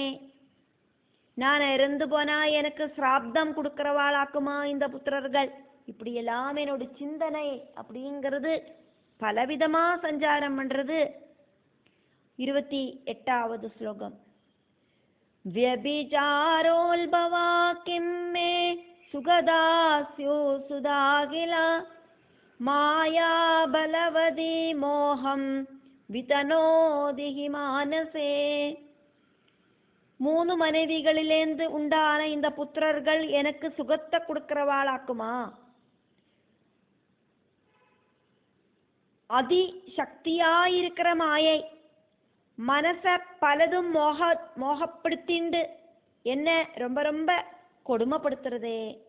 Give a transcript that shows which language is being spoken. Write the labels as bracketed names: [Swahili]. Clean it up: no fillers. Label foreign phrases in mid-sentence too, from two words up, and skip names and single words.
[Tamil] நான் இறந்து போனா எனக்கு சிராப்தம் கொடுக்கிறவாளாக்குமா இந்த புத்திரர்கள்? இப்படி எல்லாம் என்னோட சிந்தனை அப்படிங்கிறது பலவிதமா சஞ்சாரம் பண்றது. 28வது ஸ்லோகம். [Sanskrit] व्यभिचारोल्भवा किं मे सुगदास्यो सुधागिला माया बलवदी मोहं वितनोदि मानसे. [Tamil] 3 மனைவிகளிலேந்து உண்டான இந்த புத்திரர்கள் எனக்கு சுகத்தை கொடுக்கிறவாளாக்குமா? அதிசக்தியாயிருக்கிற மாயை மனச பலதும் மோகப்படுத்திண்டு என்ன ரொம்ப ரொம்ப கொடுமைப்படுத்துறதே.